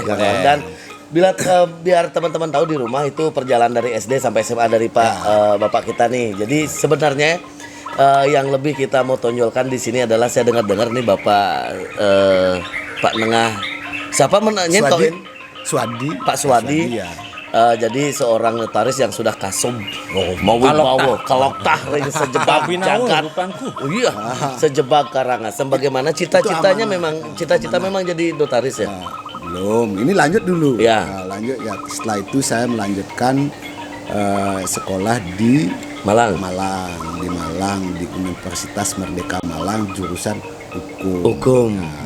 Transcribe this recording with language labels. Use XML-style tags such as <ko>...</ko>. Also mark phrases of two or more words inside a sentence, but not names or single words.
<id>Dan biar teman-teman tahu di rumah itu perjalanan dari SD sampai SMA dari Bapak kita nih. Jadi sebenarnya yang lebih kita mau tonjolkan di sini adalah saya dengar nih Bapak Pak Nengah. Siapa menanyain? Pak Swadi. Jadi seorang notaris yang sudah</id> <ban>kasum mau kaloktah sejebak jagat.</ban> <id>Iya, sejebak Karangasem. Bagaimana cita-cita memang jadi notaris ya? Belum, ini lanjut dulu. Ya. Lanjut ya. Setelah itu saya melanjutkan sekolah di Malang, di Universitas Merdeka Malang, jurusan hukum.</id>